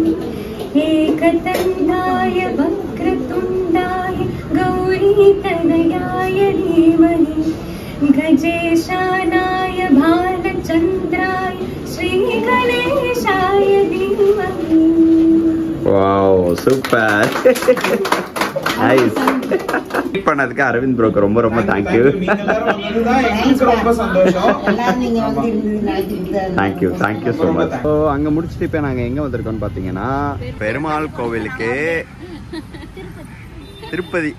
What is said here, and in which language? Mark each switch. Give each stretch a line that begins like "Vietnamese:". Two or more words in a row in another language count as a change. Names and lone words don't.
Sanskrit: एकदन्ताय वक्रतुण्डाय गौरीतनयाय धीमहि गजेशानाय भालचन्द्राय श्रीगणेशाय धीमहि.
English: Wow super. Nice.
Tamil: பண்ணதுக்கு அரவிந்த் ப்ரோக்கு ரொம்ப ரொம்ப தேங்க்யூ. ரொம்ப சந்தோஷம்.
English: Thank you so much.
Tamil: ஸோ அங்கே முடிச்சுட்டு இப்போ நாங்கள் எங்கே வந்திருக்கோம்னு பார்த்தீங்கன்னா பெருமாள் கோவிலுக்கு திருப்பதி.